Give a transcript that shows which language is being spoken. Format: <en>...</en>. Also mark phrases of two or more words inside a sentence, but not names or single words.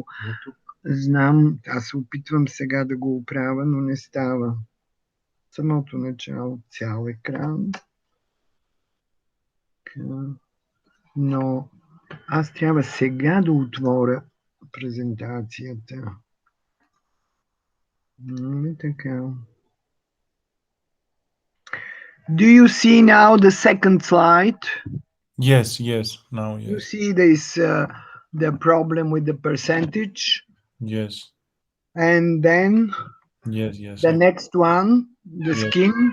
<bg>Знам, аз се опитвам сега да го оправя, но не става. Самото начало, цял екран. Но аз трябва сега да отворя презентацията. Така.</bg> <en>Do you see now the second slide? Yes, now yes. You see this, the problem with the percentage? Yes. And then Yes. the next one, the skin?</en>